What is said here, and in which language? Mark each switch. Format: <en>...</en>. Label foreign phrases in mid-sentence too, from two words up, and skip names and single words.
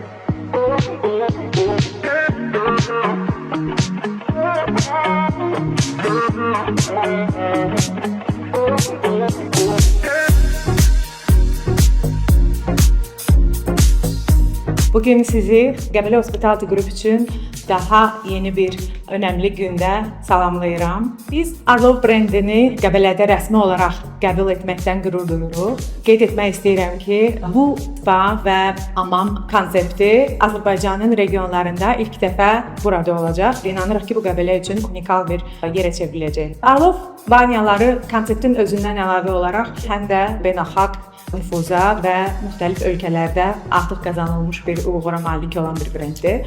<tr>Bugün sizi Gebele Hospitality Group için daha yeni bir önemli günde salamlayıram.</tr> <az>Biz Arlov brendini Gebele'de rəsmi olaraq qəbul etməkdən qürur duyuruq. Qeyd etmək istəyirəm ki, bu spa və hamam konsepti Azərbaycanın regionlarında ilk dəfə burada olacaq. İnanırıq ki, bu Gebele üçün unikal bir yerə çevriləcək. Arlov banyaları konseptin özündən əlavə olaraq həm də beynəlxalq nüfuza və müxtəlif ölkələrdə artıq qazanılmış bir uğura malik olan bir brenddir.</az>